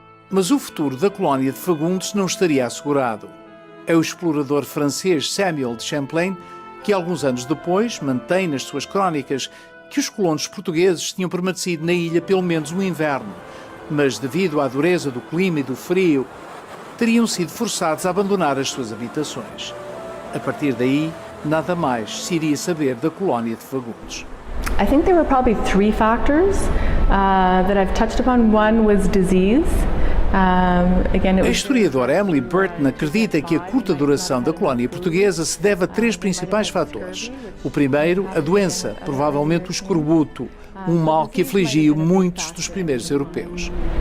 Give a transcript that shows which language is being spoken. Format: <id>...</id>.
<pt>Mas o futuro da colónia de Fagundes não estaria assegurado. É o explorador francês Samuel de Champlain que, alguns anos depois, mantém nas suas crónicas que os colonos portugueses tinham permanecido na ilha pelo menos um inverno, mas devido à dureza do clima e do frio, teriam sido forçados a abandonar as suas habitações. A partir daí, nada mais se iria saber da colónia de Fagundes.</pt> <en>I think there were probably three factors that I've touched upon. One was disease.</en> <pt>A historiadora Emily Burton acredita que a curta duração da colónia portuguesa se deve a três principais fatores. O primeiro, a doença, provavelmente o escorbuto, um mal que afligiu muitos dos primeiros europeus.</pt>